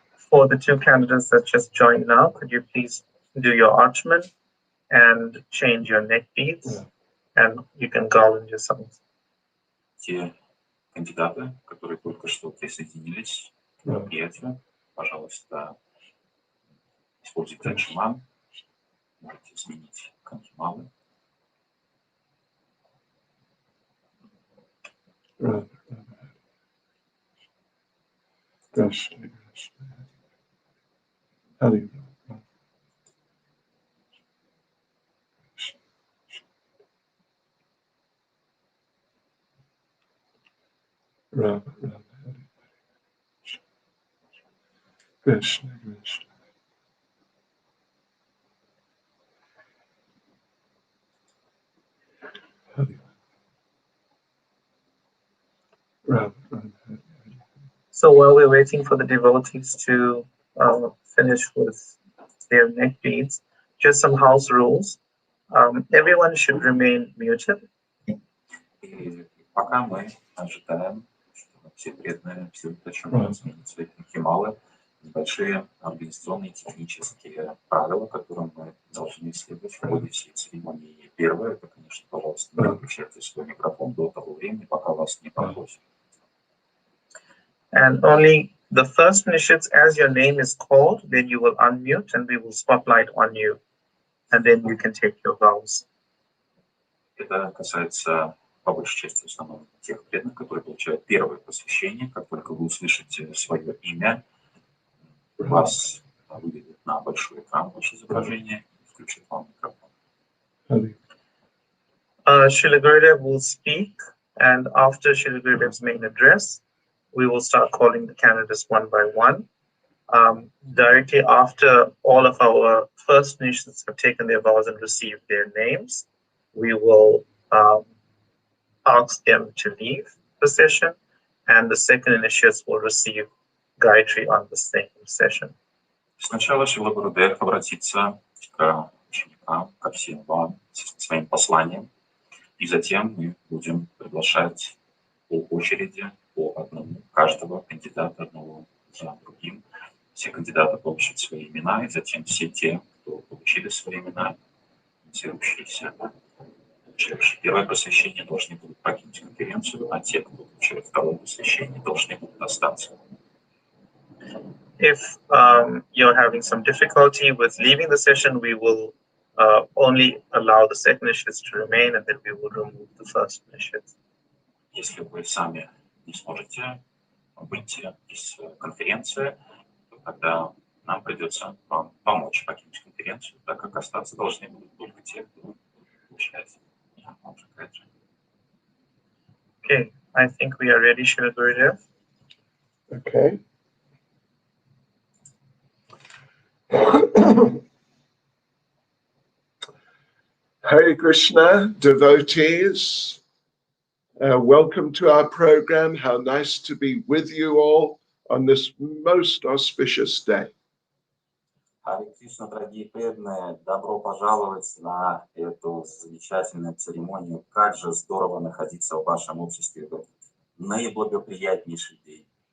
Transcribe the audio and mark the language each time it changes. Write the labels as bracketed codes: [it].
[en] For the two candidates that just joined now, could you please do your archman and change your neck beads, and you can garland yourselves. [ru] Те кандидаты, которые только что присоединились к мероприятию, пожалуйста, используйте ачиман, можете сменить канхималы. [sa] Krishna, Krishna. Hare Rama, Rama, Hare Krishna, Krishna. Hare Rama, Rama, Hare. [en] So while we're waiting for the devotees to finish with their neck beads, just some house rules. Everyone should remain muted. [ru] И пока мы ожидаем, что все преданные, все уточнят сменить свои канхималы, небольшие организационные технические правила, которым мы должны следовать в ходе всей церемонии. Первое, это, конечно, пожалуйста, не выключайте свой микрофон до того времени, пока вас не попросят. [en] And only the first initiates, as your name is called, then you will unmute and we will spotlight on you. And then you can take your vows. [ru] Это касается, по большей части, в основном тех преданных, которые получают первое посвящение. Как только вы услышите свое имя, вас выведут на большой экран ваше изображение и включат вам микрофон. [en] Srila Gurudev will speak, and after Srila Gurudev's main address, we will start calling the candidates one by one. Directly after all of our first initiates have taken their vows and received their names, we will ask them to leave the session, and the second initiates will receive Gayatri on the same session. [ru] Сначала Шрила Гурудев обратится к ученикам, ко всем вам, со своим посланием, и затем мы будем приглашать по очереди, по одному, каждого кандидата одного за другим. Все кандидаты получат свои имена, и затем все те, кто получили свои имена, инициирующиеся, получившие первое посвящение, должны будут покинуть конференцию, а те, кто получил второе посвящение, должны будут остаться. [en] If you're having some difficulty with leaving the session, we will only allow the second initiates to remain, and then we will remove the first initiates. [ru] Если вы сами не сможете выйти из конференции, то тогда нам придется вам помочь покинуть конференцию, так как остаться должны будут только те, кто получает. [en] Okay, I think we are ready, Srila Gurudev. Okay. Hare Krishna, devotees. Welcome to our program. How nice to be with you all on this most auspicious day. [ru] Харе Кришна, дорогие преданные, добро пожаловать на эту замечательную церемонию. Как же здорово находиться в вашем обществе в этот наиблагоприятнейший день.